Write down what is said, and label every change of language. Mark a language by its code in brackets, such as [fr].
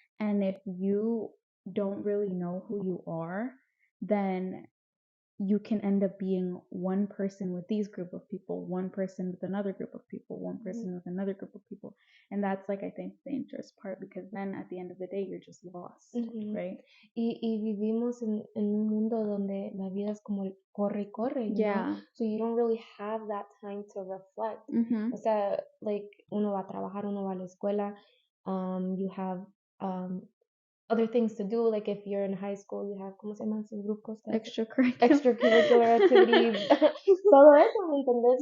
[en] And if you don't really know who you are, then you can end up being one person with these group of people, one person with another group of people, one person with another group of people. And that's like I think the dangerous part because then at the end of the day you're just lost, right? [es] Y vivimos en un mundo donde la vida es como el corre y corre, [en] you know? So you don't really have that time to reflect. [es] O sea, [en] like [es] uno va a trabajar, uno va a la escuela, [en] you have other things to do, like if you're in high school, you have, [es] ¿cómo se llaman sus grupos? [en] Extracurricular activities. [es] Todo eso, ¿me entendés?